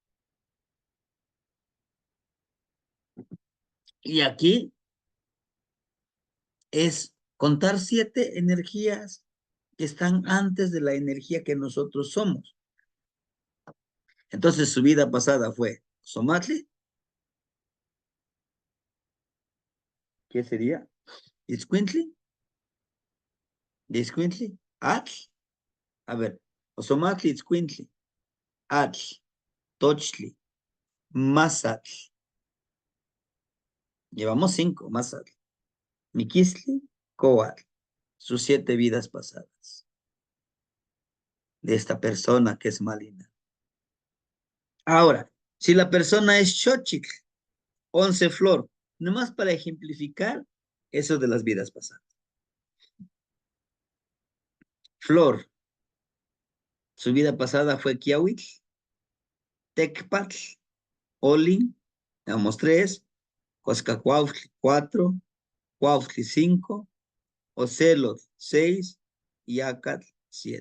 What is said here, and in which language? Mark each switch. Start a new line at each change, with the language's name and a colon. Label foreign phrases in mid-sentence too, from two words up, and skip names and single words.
Spanish: Y aquí es contar 7 energías que están antes de la energía que nosotros somos. Entonces su vida pasada fue Somatli, ¿qué sería? Itzcuintli, Itzcuintli, Atl, a ver, Osomatli, Itzcuintli, Atl, Tochtli, Mazatl. Llevamos 5, Mazatl. Miquistli, Coatl. Sus 7 vidas pasadas de esta persona que es Malina. Ahora, si la persona es Xochitl, 11 flor, nomás para ejemplificar eso de las vidas pasadas. Flor, su vida pasada fue Kiawitl, Tecpatl, Olin, damos 3, Coscacuautli 4, Cuautli 5, Ocelot, 6 y Acat, 7.